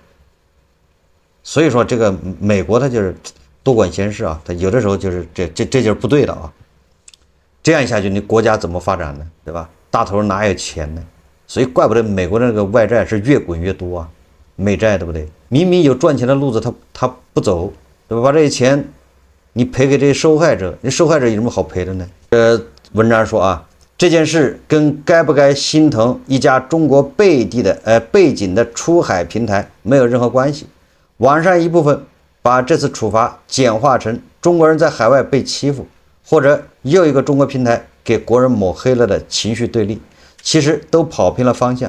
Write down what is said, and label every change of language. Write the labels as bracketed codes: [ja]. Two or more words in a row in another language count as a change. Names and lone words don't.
[zh] 所以說這個美國它就是多管閒事啊，它有的時候就是這就是不對的啊。這樣下去你國家怎麼發展呢？對吧？大頭哪有錢呢？所以怪不得美國的那個外債是越滾越多啊，美債，對不對？明明有賺錢的路子他不走，对吧？把这些錢你賠給這些受害者，那受害者有什麼好賠的呢？文章說啊，這件事跟該不該心疼一家中國背景的出海平台沒有任何關係。網上一部分把這次處罰簡化成中國人在海外被欺負，或者又一個中國平台給國人抹黑了的情緒對立，其實都跑偏了方向。